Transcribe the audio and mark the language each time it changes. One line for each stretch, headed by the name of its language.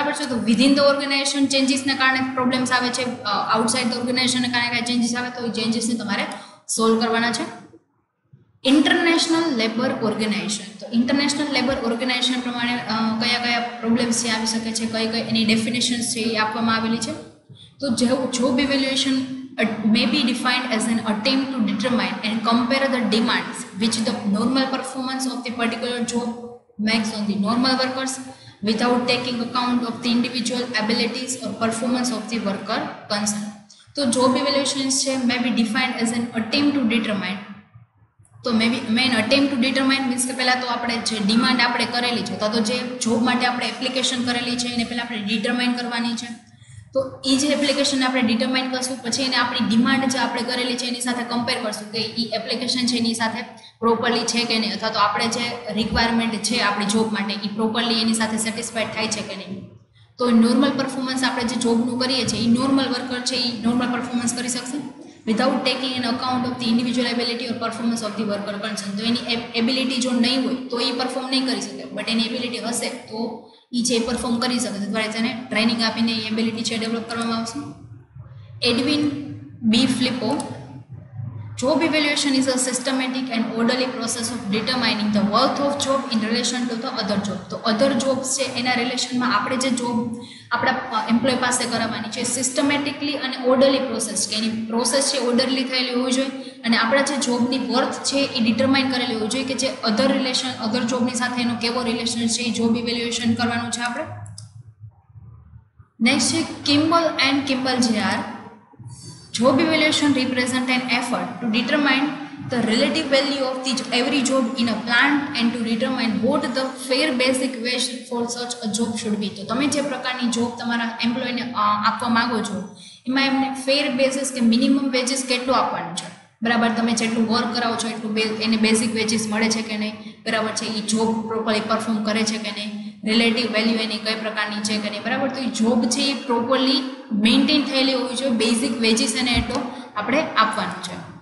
Gujarati: બરાબર છે. તો વિધિન ધ ઓર્ગેનાઇઝેશન ચેન્જીસને કારણે પ્રોબ્લેમ્સ આવે છે, આઉટસાઇડ ધ ઓર્ગેનાઇઝેશનને કારણે કાંઈ ચેન્જીસ આવે તો એ ચેન્જીસને તમારે સોલ્વ કરવાના છે. International labour organisation. તો ઇન્ટરનેશનલ લેબર ઓર્ગેનાઇઝેશન પ્રમાણે કયા કયા પ્રોબ્લેમ્સ છે આવી શકે છે, કઈ એની ડેફિનેશન્સ છે એ આપવામાં આવેલી છે. તો
English: Job evaluation may be defined as an attempt to determine and compare the demands which the normal performance of the particular job makes on the normal workers without taking account of the individual abilities or performance of the worker concerned.
Gujarati: તો
English: job evaluations
Gujarati: છે
English: may be defined as an attempt to determine.
Gujarati: તો main
English: attempt to determine
Gujarati: means કે પહેલાં તો આપણે જે demand આપણે કરેલી છે તો જે જોબ માટે આપણે એપ્લિકેશન કરેલી છે એને પહેલાં આપણે ડિટરમાઇન કરવાની છે. તો એ જે એપ્લિકેશન આપણે ડિટરમાઇન કરશું પછી એને આપણી ડિમાન્ડ જે આપણે કરેલી છે એની સાથે કમ્પેર કરશું કે એ એપ્લિકેશન છે એની સાથે પ્રોપરલી છે કે નહીં, અથવા તો આપણે જે રિક્વાયરમેન્ટ છે આપણી જોબ માટે એ પ્રોપરલી એની સાથે સેટિસ્ફાઈડ થાય છે કે નહીં. તો નોર્મલ પરફોર્મન્સ આપણે જે જોબનું કરીએ છીએ એ નોર્મલ વર્કર છે એ નોર્મલ પરફોર્મન્સ કરી શકશે
English: Without taking an account of the individual ability or performance of the worker concern.
Gujarati: તો એની એબિલિટી જો નહીં હોય તો એ પરફોર્મ નહીં કરી શકે, બટ એની એબિલિટી હશે તો એ છે પરફોર્મ કરી શકે છે. દ્વારા તેને ટ્રેનિંગ આપીને એ એબિલિટી છે ડેવલપ કરવામાં આવશે. Edwin B ફ્લિપો.
English: Job evaluation is a systematic and orderly process of determining the worth of job in relation to the other job.
Gujarati: તો અધર જોબ્સ છે એના રિલેશનમાં આપણે જે જોબ આપણા એમ્પ્લોય પાસે કરાવવાની છે સિસ્ટમેટિકલી અને ઓર્ડરલી પ્રોસેસ કે એની પ્રોસેસ છે ઓર્ડરલી થયેલી હોવી જોઈએ અને આપણા જે જોબની વર્થ છે એ ડિટરમાઇન કરેલી હોવી જોઈએ કે જે અધર જોબની સાથે એનો કેવો રિલેશન છે એ જોબ ઇવેલ્યુએશન કરવાનું છે આપણે. નેક્સ્ટ છે કિમ્બલ and કિમ્બલ જે.આર.
English: Job evaluation represents an effort to determine the relative value of every job in a plant and to determine what the fair basic wage for such a job should be.
Gujarati: તો તમે જે પ્રકારની job તમારા એમ્પ્લોયને આપવા માંગો છો એમાં એમને ફેર બેસિસ કે મિનિમમ વેજીસ કેટલું આપવાનું છે. બરાબર. તમે જેટલું વર્ક કરાવો છો એટલું એને બેઝિક વેજીસ મળે છે કે નહીં. બરાબર છે. એ જોબ પ્રોપરલી પરફોર્મ કરે છે કે નહીં, રિલેટિવ વેલ્યુ એની કઈ પ્રકારની છે કે નહીં. બરાબર. તો એ જોબ છે એ પ્રોપરલી મેન્ટેન થયેલી હોવી જોઈએ, બેઝિક વેજીસ એને એટલો આપણે આપવાનું છે.